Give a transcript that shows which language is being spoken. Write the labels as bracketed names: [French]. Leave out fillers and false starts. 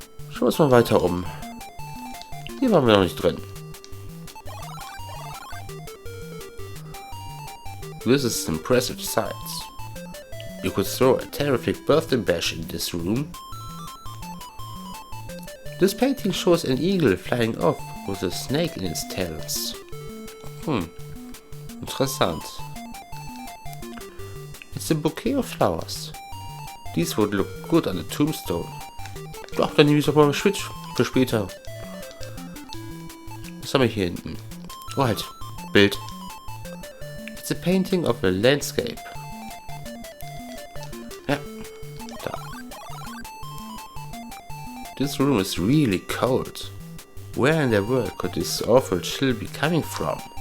[German] Schauen wir uns mal weiter um. Hier waren wir noch nicht drin. [English] This is impressive sight. You could throw a terrific birthday bash in this room. This painting shows an eagle flying off with a snake in its talons. [German] Interessant. [English] It's a bouquet of flowers. These would look good on a tombstone. [German] Doch, dann nehme ich es aber mal Switch für später. Was haben wir hier hinten? Oh halt, Bild. [English] It's a painting of a landscape. [German] Ja, da. [English] This room is really cold. Where in the world could this awful chill be coming from?